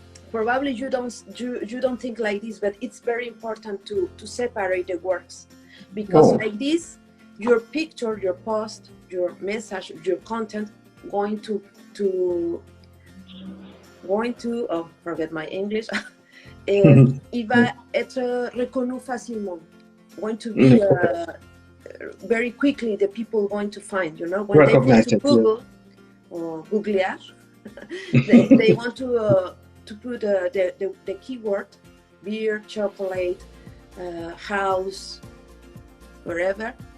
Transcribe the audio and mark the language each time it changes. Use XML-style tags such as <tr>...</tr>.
<en>Probably you don't think like this, but it's very important to separate the words, because like this, your picture, your post, your message, your content forget my English.</en> <fr>Il va être reconnu facilement.</fr> <en>Going to be very quickly, the people going to find, you know, when they go to Google or Googlear, they want to put the keyword beer, chocolate, house, wherever.</en>